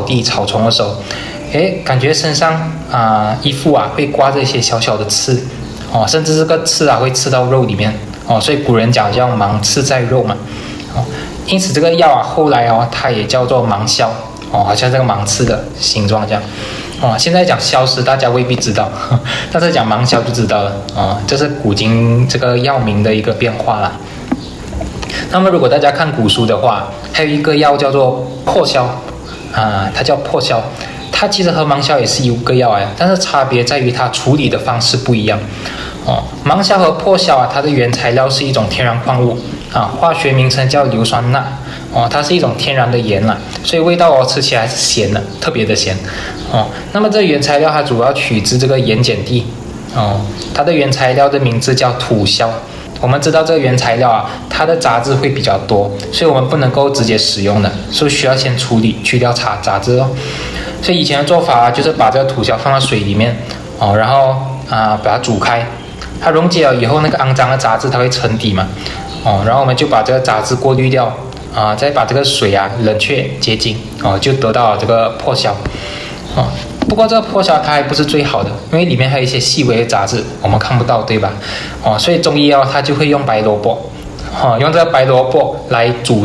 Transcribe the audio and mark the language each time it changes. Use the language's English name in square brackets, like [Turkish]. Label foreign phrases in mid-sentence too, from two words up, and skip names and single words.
[Chinese] 地草叢的時候感覺身上衣服會掛着一些小小的刺甚至這個刺會刺到肉裡面所以古人講叫芒刺在肉嘛因此這個藥後來它也叫做芒消好像這個芒刺的形狀這樣現在講消食大家未必知道但是講芒消就知道了這是古今這個藥名的一個變化啦。那麼如果大家看古書的話，還有一個藥叫做破消它叫破消，它其實和芒消也是一個藥但是差別在於它處理的方式不一樣芒消和破消它的原材料是一种天然矿物化學名稱叫硫酸鈉它是一种天然的鹽所以味道吃起來是鹹的，特別的鹹那麼這原材料它主要取自這個鹽鹼地它的原材料的名字叫土硝。我們知道這個原材料它的雜質會比較多，所以我們不能夠直接使用的，所以需要先處理去掉雜質所以以前的做法就是把這個土硝放到水裡面然後把它煮開，它溶解了以後那個骯髒的雜質它會沉底嘛然後我們就把這個雜質過濾掉再把這個水冷卻結晶就得到了這個破消不過這個破消它還不是最好的，因為裡面還有一些細微的雜質我們看不到對吧所以中醫藥它就會用白蘿蔔用這個白蘿蔔來煮